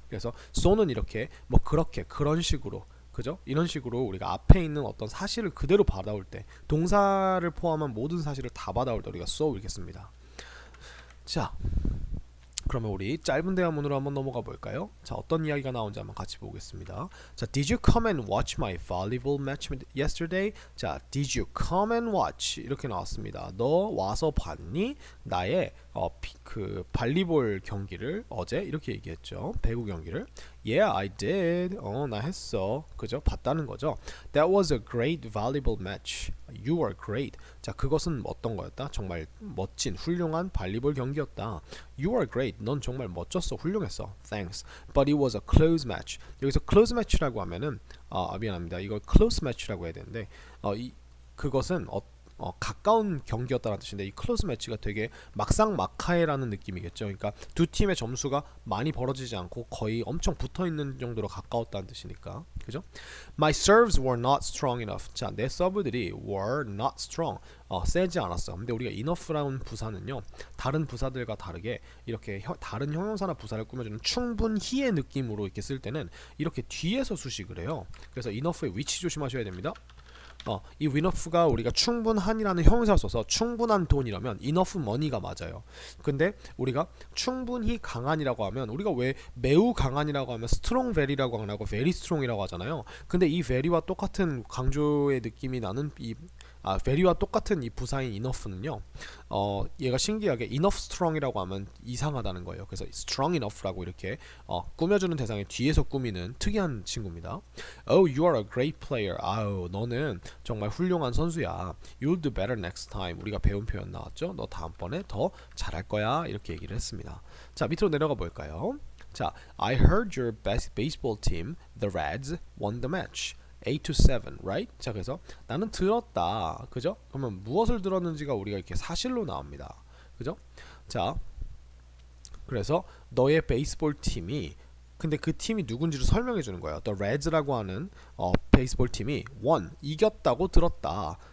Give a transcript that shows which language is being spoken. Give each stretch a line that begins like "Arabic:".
Korean: 그래서 so는 이렇게 그렇게 그런 식으로, 그죠? 이런 식으로 우리가 앞에 있는 어떤 사실을 그대로 받아올 때, 동사를 포함한 모든 사실을 다 받아올 때 우리가 so 이렇게 씁니다. 자, 그러면 우리 짧은 대화문으로 한번 넘어가 볼까요? 자, 어떤 이야기가 나온지 한번 같이 보겠습니다.
English: 자, Did you come and watch my volleyball match yesterday?
Korean: 자,
English: Did you come and watch?
Korean: 이렇게 나왔습니다. 너 와서 봤니? 나의 그 발리볼 경기를 어제 이렇게 얘기했죠. 배구 경기를.
English: Yeah, I did.
Korean: 나 했어. 그죠? 봤다는 거죠.
English: That was a great volleyball match. You were great.
Korean: 자, 그것은 어떤 거였다? 정말 멋진, 훌륭한 발리볼 경기였다.
English: You were great.
Korean: 넌 정말 멋졌어. 훌륭했어.
English: Thanks. But it was a close match.
Korean: 여기서 close match라고 하면은 미안합니다. 이걸 close match라고 해야 되는데 그것은 가까운 경기였다는 뜻인데 이 close match가 되게 막상막하해라는 느낌이겠죠. 그러니까 두 팀의 점수가 많이 벌어지지 않고 거의 엄청 붙어있는 정도로 가까웠다는 뜻이니까 그죠?
English: My serves were not strong enough.
Korean: 자, 내 서브들이
English: were not strong.
Korean: 세지 않았어. 근데 우리가 enough라는 부사는요 다른 부사들과 다르게 이렇게 다른 형용사나 부사를 꾸며주는 충분히의 느낌으로 이렇게 쓸 때는 이렇게 뒤에서 수식을 해요. 그래서 enough의 위치 조심하셔야 됩니다. 이 enough가 우리가 충분한이라는 형용사를 써서 충분한 돈이라면 enough money가 맞아요. 근데 우리가 충분히 강한이라고 하면 우리가 왜 매우 강한이라고 하면 strong very라고 안 하고 very strong이라고 하잖아요. 근데 이 very와 똑같은 강조의 느낌이 나는 very와 똑같은 이 부사인 enough는요. 얘가 신기하게 enough strong이라고 하면 이상하다는 거예요. 그래서 strong enough라고 이렇게 꾸며주는 대상의 뒤에서 꾸미는 특이한 친구입니다.
English: Oh, you are a great player.
Korean: 아우, 너는 정말 훌륭한 선수야.
English: You'll do better next time.
Korean: 우리가 배운 표현 나왔죠? 너 다음번에 더 잘할 거야. 이렇게 얘기를 했습니다. 자, 밑으로 내려가 볼까요?
English: 자, I heard your best baseball team, the Reds, won the match.
Korean: 8-7, right? 자, 그래서 나는 들었다. 그죠? 그러면 무엇을 들었는지가 우리가 이렇게 사실로 나옵니다. 그죠? 자, 그래서 너의 베이스볼 팀이 근데 그 팀이 누군지를 설명해 주는 거예요. The Reds라고 하는 베이스볼 팀이 won, 이겼다고 들었다.